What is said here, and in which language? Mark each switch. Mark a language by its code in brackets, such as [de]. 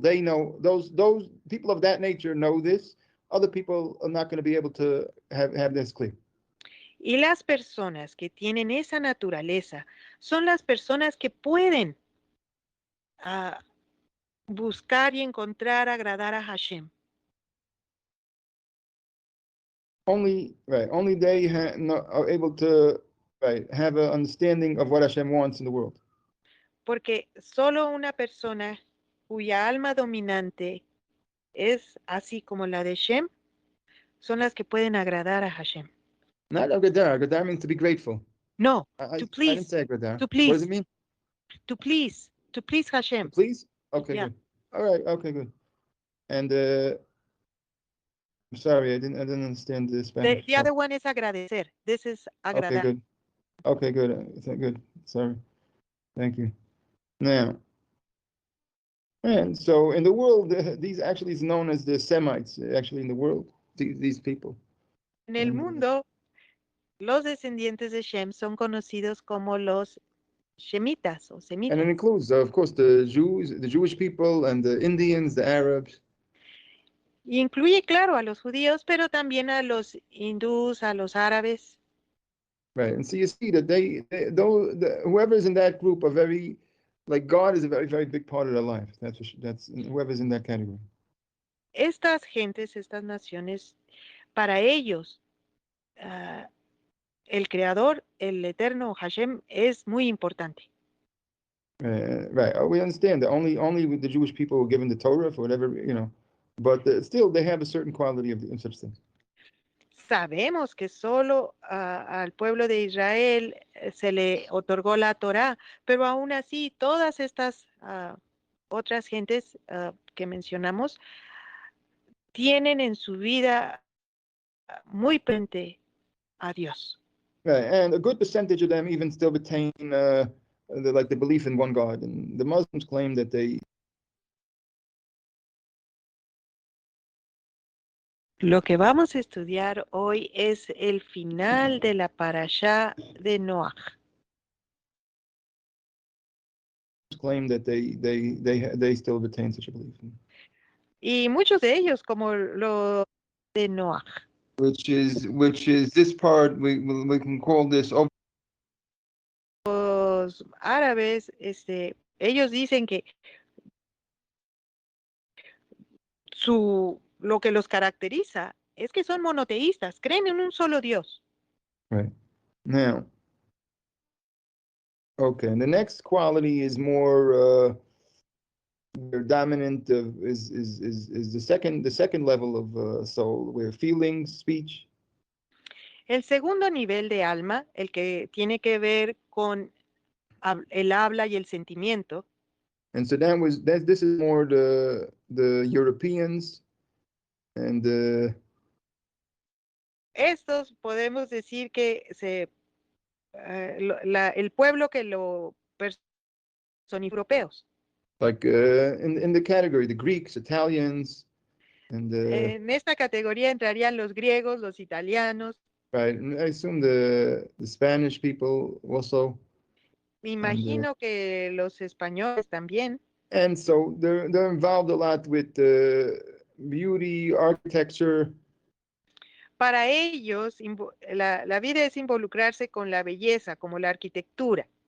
[en] They know those people of that nature know this. Other people are not going to be able to have this clear. [es] Y las personas que tienen esa naturaleza son las personas que pueden buscar y encontrar agradar a Hashem. [en] Only they are able to have an understanding of what Hashem wants in the world. [es] Porque solo una persona cuya alma dominante es así como la de Shem son las que pueden agradar a Hashem. [en] Not agradar. Agradar means to be grateful. No, to please. I didn't say agradar. To please. What does it mean? To please Hashem. To please? Okay, yeah. Good. All right, okay, good. And I'm sorry, I didn't understand the Spanish. The other one is agradecer. This is agradar. Okay, good. Good. Sorry. Thank you. Now, and so in the world, these actually is known as the Semites. Actually, in the world, these people. [es] En el mundo, los descendientes de Shem son conocidos como los Shemitas o Semitas. [en] And it includes, of course, the Jewish people, and the Indians, the Arabs. [es] Y incluye, claro, a los judíos, pero también a los hindús, a los árabes. [en] Right, and so you see that whoever is in that group are very, like God is a very, very big part of their life. That's whoever's in that category. [es] Estas gentes, estas naciones, para ellos, el Creador, el Eterno Hashem, es muy importante. [en] Right. We understand that only the Jewish people were given the Torah for whatever, but still they have a certain quality of such things. [es] Sabemos que solo al pueblo de Israel se le otorgó la Torá, pero aún así todas estas otras gentes que mencionamos tienen en su vida muy presente a Dios. [en] Right, and a good percentage of them even still retain like the belief in one God, and the Muslims claim that they. [es] Lo que vamos a estudiar hoy es el final de la parashá de Noaj. [en] Claim that they still retain such a belief. [es] Y muchos de ellos, como lo de Noaj. [en] Which is this part we can call this. [es] Los árabes, ellos dicen que lo que los caracteriza es que son monoteístas, creen en un solo Dios. [en] Right. Now, okay, and the next quality is more dominant is the second level of soul, where feelings, speech. [es] El segundo nivel de alma, el que tiene que ver con el habla y el sentimiento. [en] And so this is more the Europeans and [es] estos podemos decir que el pueblo que lo son europeos. [en] Like in the category, the Greeks, Italians, and [es] en esta categoría entrarían los griegos, los italianos. [en] Right, and I assume the Spanish people also. [es] Me imagino que los españoles también. [en] And so they're involved a lot with beauty, architecture. [es] Para ellos, la vida es involucrarse con la belleza, como la arquitectura.